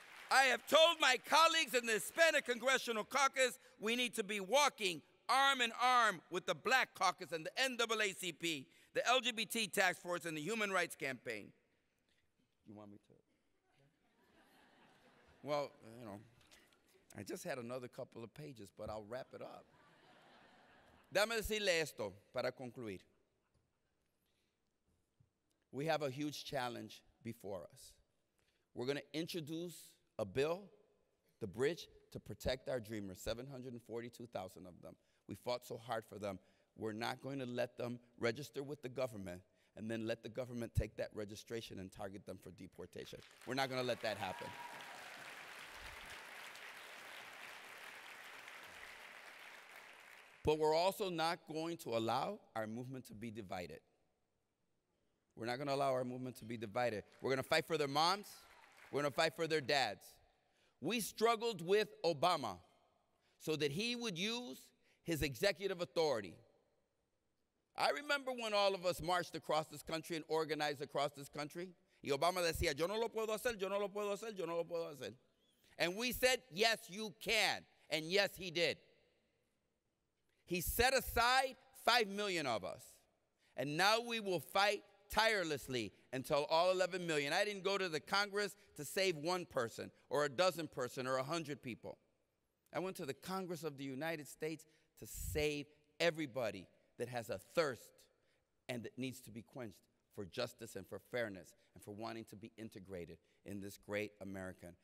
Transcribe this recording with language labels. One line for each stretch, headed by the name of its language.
English: I have told my colleagues in the Hispanic Congressional Caucus we need to be walking arm in arm with the Black Caucus and the NAACP, the LGBT Task Force, and the Human Rights Campaign. You want me to? Well, you know, I just had another couple of pages, but I'll wrap it up.
Spanish: Dame decirle esto para concluir.
English: We have a huge challenge before us. We're going to introduce a bill, the bridge, to protect our dreamers, 742,000 of them. We fought so hard for them. We're not going to let them register with the government and then let the government take that registration and target them for deportation. We're not going to let that happen. But we're also not going to allow our movement to be divided. We're not going to allow our movement to be divided. We're going to fight for their moms. We're going to fight for their dads. We struggled with Obama so that he would use his executive authority. I remember when all of us marched across this country and organized across this country.
Spanish: Y Obama decía, yo no lo puedo hacer, yo no lo puedo hacer, yo no lo puedo hacer.
English: And we said, yes, you can. And yes, he did. He set aside 5 million of us. And now we will fight tirelessly until all 11 million. I didn't go to the Congress to save one person or a dozen person or 100 people. I went to the Congress of the United States to save everybody that has a thirst and that needs to be quenched for justice and for fairness and for wanting to be integrated in this great American.